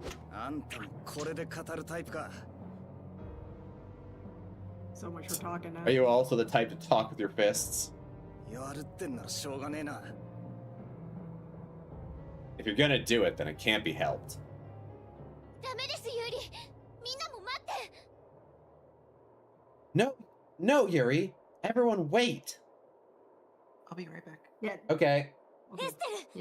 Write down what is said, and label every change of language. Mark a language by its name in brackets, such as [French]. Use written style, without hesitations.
[Japanese] あんたもこれで語るタイプか。 [English] So much for talking now. Are you also the type to talk with your fists? [Japanese] やるってんならしょうがねえな。 [English] If you're gonna do it, then it can't be helped. [Japanese] ダメですユーリ。みんなも待って。 [English] No, no, Yuri. Everyone wait. I'll be right back. Yeah. Okay. Okay. [Japanese] エステル。